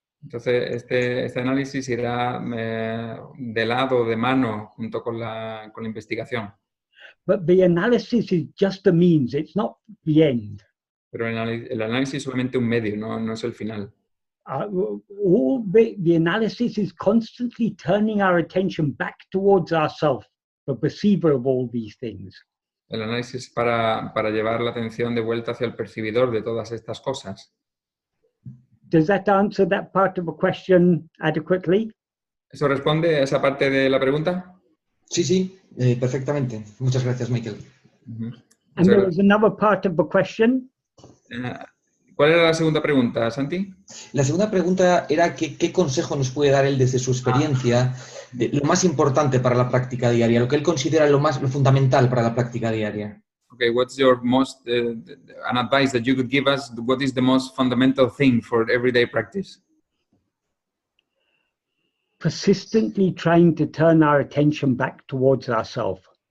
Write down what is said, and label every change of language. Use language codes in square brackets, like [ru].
[es] Entonces, este análisis irá de lado, de mano, junto con la investigación. [en] But the analysis is just a means, it's not the end. [es] Pero el análisis es solamente un medio, no es el final. [en] all the analysis is constantly turning our attention back towards ourselves, the perceiver of all these things. [es] El análisis para llevar la atención de vuelta hacia el percibidor de todas estas cosas. [en] Does that answer that part of the question adequately? [es] ¿Eso responde a esa parte de la pregunta? Sí, sí, perfectamente. Muchas gracias, Michael. [en] And there was another part of the question. [es] ¿Cuál era la segunda pregunta, Santi? La segunda pregunta era ¿qué consejo nos puede dar él desde su experiencia, de lo más importante para la práctica diaria, lo que él considera lo fundamental para la práctica diaria? [en] Okay, what's your most an advice that you could give us? What is the most fundamental thing for everyday practice? Persistently trying to turn our attention back towards ourselves.